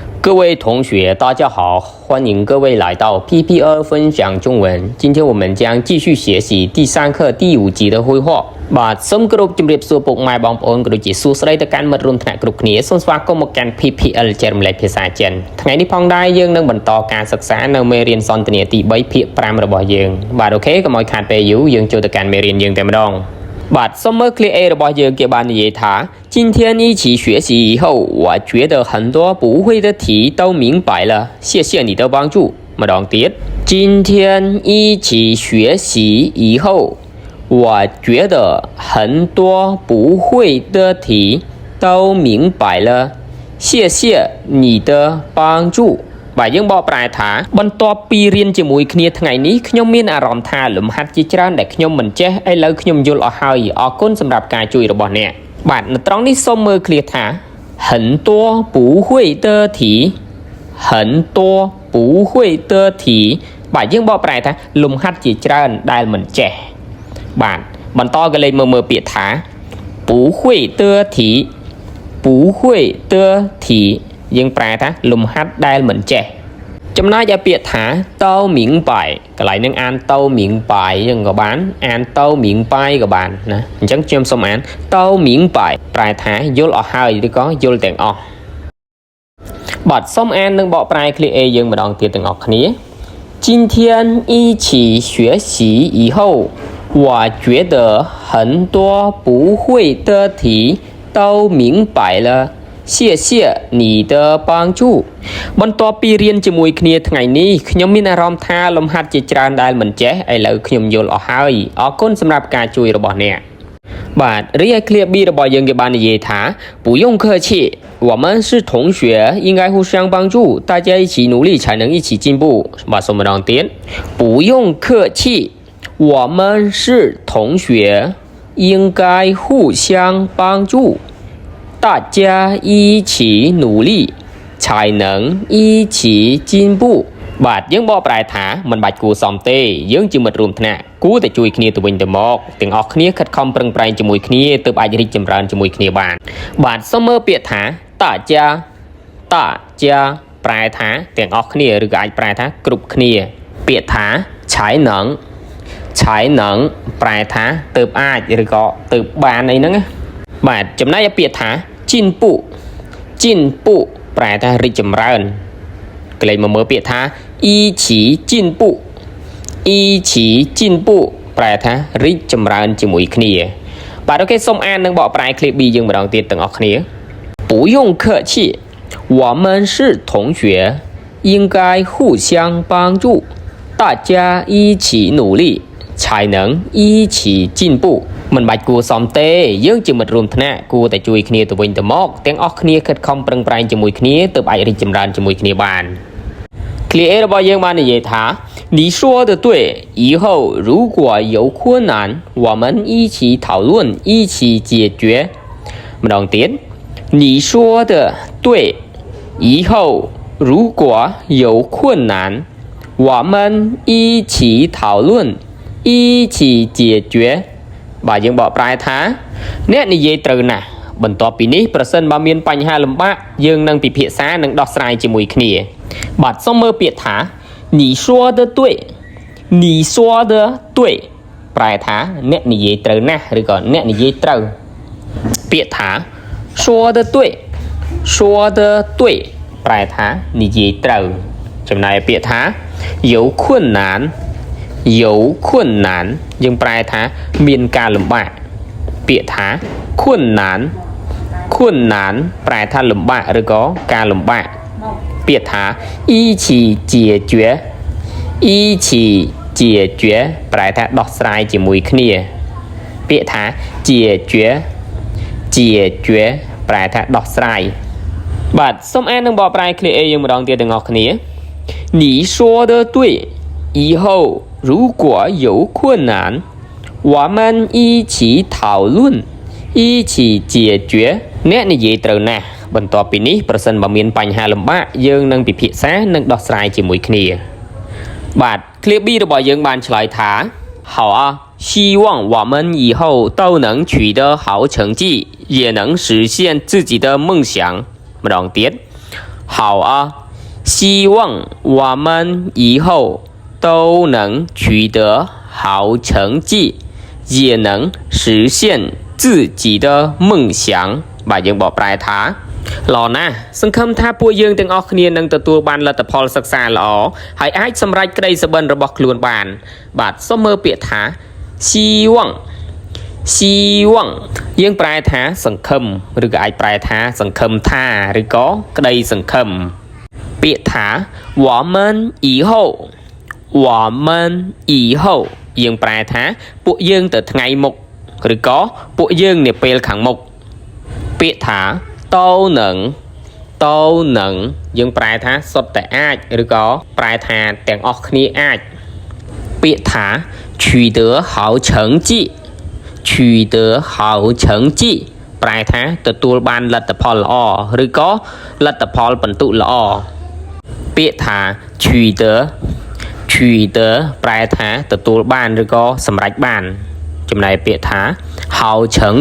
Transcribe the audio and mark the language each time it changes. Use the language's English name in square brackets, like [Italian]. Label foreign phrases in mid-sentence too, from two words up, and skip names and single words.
[Chinese] 各位同学，大家好，欢迎各位来到 PP2 分享中文。今天我们将继续学习第3课第5集的绘画。 [Khmer] បាទសូមគោរពជំរាបសួរពុកម៉ែបងប្អូនក៏ដូចជាសួស្តីទៅកាន់មិត្តរួមថ្នាក់គ្រប់គ្នាសូមស្វាគមន៍មកកាន់ PPL ចែករំលែកភាសាចិនថ្ងៃ នេះផងដែរយើងនឹងបន្តការសិក្សានៅមេរៀនសន្ទនាទី3ភាគ5របស់យើងបាទអូខេកុំឲ្យខាតពេលយូរយើងចូលទៅកាន់មេរៀនយើងតែម្ដងបាទសូមមើល clear A របស់យើងគេបាននិយាយថា [Chinese] 今天一起学习以后我觉得很多不会的题都明白了谢谢你的帮助 [Khmer] ម្ដងទៀត [Chinese] 今天一起学习以后我觉得很多不会的题都明白了谢谢你的帮助 [Khmer] បាទយើងបកប្រែថាបន្ទាប់ពីរៀនជាមួយគ្នាថ្ងៃនេះខ្ញុំមានអារម្មណ៍ ថាលំហាត់ជាច្រើនដែលខ្ញុំមិនចេះឥឡូវខ្ញុំយល់អស់ហើយអរគុណសម្រាប់ការជួយរបស់អ្នកបាទនៅត្រង់នេះសូមមើលឃ្លាថា [Chinese] 很多不会的题很多不会的题 [Khmer] បាទយើងបកប្រែថាលំហាត់ជាច្រើនដែលមិនចេះបាទបន្តក៏លេខមើលពាក្យថា [Chinese] 不会的题不会的题 [Khmer] យើងប្រែថា លំហាត់ដែលមិនចេះចំណែកឯពាក្យថា [Chinese] 都明白 [Khmer] កន្លែងនឹងអាន [Chinese] 都明白 [Khmer] យើងក៏បានអាន [Chinese] 都明白 [Khmer] ក៏បានណាអញ្ចឹងខ្ញុំសូមអាន [Chinese] 都明白 [Khmer] ប្រែថាយល់អស់ហើយឬក៏យល់ទាំងអស់បាទសូមអាននិងបកប្រែឃ្លា A យើងម្ដងទៀតទាំងអស់គ្នា [Chinese] 今天一起学习以后我觉得很多不会的题都明白了谢谢你的帮助 [Khmer] បន្ទាប់ពីរៀនជាមួយគ្នាថ្ងៃនេះខ្ញុំមានអារម្មណ៍ថាលំហាត់ជាច្រើនដែលមិនចេះឥឡូវខ្ញុំយល់អស់ហើយអរគុណសម្រាប់ ការជួយរបស់អ្នកបាទរីឯ clear B របស់យើងគេបាននិយាយថា [Chinese] 不用客气我们是同学应该互相帮助大家一起努力才能一起进步 [Khmer] បាទសូមម្ដងទៀត [Chinese] 不用客气我们是同学应该互相帮助大家一起努力才能一起进 [Khmer] 步បាទយើងបកប្រែថាមិនបាច់គួរសមទេយើងជាមិត្តរួមថ្នាក់គួរតែជួយគ្នាទៅវិញទៅមកទាំង អស់គ្នាខិតខំប្រឹងប្រែងជាមួយគ្នាទើបអាចរីកចម្រើនជាមួយគ្នាបានបាទសូមមើលពាក្យថាតាចាប្រែថាទាំងអស់គ្នាឬក៏អាចប្រែថាគ្រប់គ្នាពាក្យថាឆៃណងប្រែថាទើបអាចឬក៏ទើបបានអីហ្នឹងណាបាទចំណែកឯពាក្យថាជីនពុប្រែថារីកចម្រើនកន្លែងមកមើលពាក្យថា [Chinese] 一起进 [Khmer] ពុប្រែថារីកចម្រើនជាមួយគ្នាបាទអូខេសូមអាននិងបកប្រែ clip B យើងម្ដងទៀតទាំងអស់គ្នា [Chinese] 不用客气我们是同学应该互相帮助大家一起努力才能一起进步 [Khmer] មិនបាច់គួរសមទេយើងជាមិត្តរួមថ្នាក់គួរតែជួយគ្នាទៅវិញទៅមកទាំងអស់គ្នាខិតខំប្រឹងប្រែងជាមួយគ្នា ទើបអាចរីកចម្រើនជាមួយគ្នាបាន clear A របស់យើងបាននិយាយថា [Chinese] 你说的对以后如果有困难我们一起讨论一起解决 [Khmer] ម្ដងទៀត [Chinese] 你说的对以后如果有困难我们一起讨论一起解决 [Khmer] បាទយើងបកប្រែថាអ្នកនិយាយត្រូវណាស់បន្ទាប់ពីនេះប្រសិនបើមានបញ្ហាលំបាកយើងនឹងពិភាក្សានិងដោះស្រាយជាមួយគ្នាបាទសូមមើលពាក្យថា [Chinese] 你说的对 [Khmer] ប្រែថាអ្នកនិយាយត្រូវណាស់ឬក៏អ្នកនិយាយត្រូវពាក្យថា [Chinese] 说的对 [Khmer] ប្រែថានិយាយត្រូវចំណែកពាក្យថា [Chinese] 有困难 [Khmer] យើងប្រែថាមានការលំបាកពាក្យថា困难ប្រែថាលំបាកឬក៏ការលំបាកពាក្យថា [Chinese] 一起解决 [Khmer] ប្រែថាដោះស្រាយជាមួយគ្នាពាក្យថា解决ប្រែថាដោះស្រាយបាទសូមអាននិងបកប្រែ clear A យើងម្ដងទៀតទាំងអស់គ្នា [Chinese] 你说的对以后如果有困难我们一起讨论一起解决 [Khmer] អ្នកនិយាយត្រូវ ណាស់បន្ទាប់ពីនេះប្រសិនបើមានបញ្ហាលំបាកយើងនឹងពិភាក្សានិងដោះស្រាយជាមួយគ្នាបាទ clear B របស់យើងបានឆ្លើយថា [Chinese] 好啊希望我们以后都能取得好成绩也能实现自己的梦想 [Khmer] ម្ដងទៀត [Chinese] 好啊，希望我们以后都能取得好成绩，也能实现自己的梦想。 [Khmer] បាទយើងបកប្រែថាល្អណាស់សង្ឃឹមថាពួកយើងទាំងអស់គ្នានឹងទទួលបានលទ្ធផលសិក្សាល្អហើយអាចសម្រេចក្តីសុបិនរបស់ខ្លួនបានបាទសូមមើលពាក្យថា希望 យើងប្រែថាសង្ឃឹមឬក៏អាចប្រែថាសង្ឃឹមថាឬក៏ក្តីសង្ឃឹមពាក្យថា [Chinese] 我们以后 [Khmer] យើងប្រែថាពួកយើងទៅថ្ងៃមុខឬក៏ពួកយើងនាពេលខាងមុខពាក្យថា [Chinese] 都能 [Khmer] យើងប្រែថាសុទ្ធតែអាចឬក៏ប្រែថាទាំងអស់គ្នាអាចពាក្យថា [Chinese] 取得好成绩 [Khmer] ប្រែថាទទួលបានលទ្ធផលល្អឬក៏លទ្ធផលបន្ទុល្អពាក្យថា取得ប្រែថាទទួលបានឬក៏សម្រេចបានចំណែកពាក្យថា好成